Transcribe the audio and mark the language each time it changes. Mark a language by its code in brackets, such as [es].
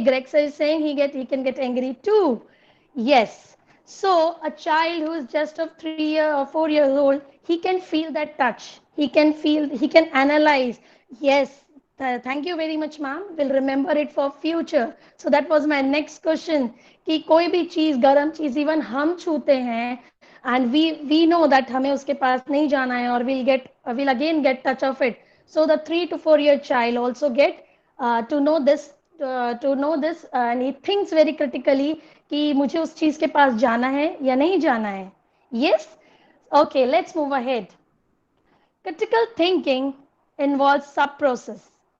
[en] Greg is saying he can get angry too. Yes. So a child who is just of 3 or 4 years old, he can feel that touch. He can feel. He can analyze. Yes. Thank you very much, ma'am. We'll remember it for future. So that was my next question. [hi] कि कोई भी चीज गरम चीज even हम छूते हैं [en] and we know that [hi] हमें उसके पास नहीं जाना है, और [en] we'll again get touch of it. So the 3 to 4 year child also get to know this and he thinks very critically [hi] कि मुझे उस चीज के पास जाना है [en] या नहीं जाना है. Yes. Okay, let's move ahead. Critical thinking involves sub-process.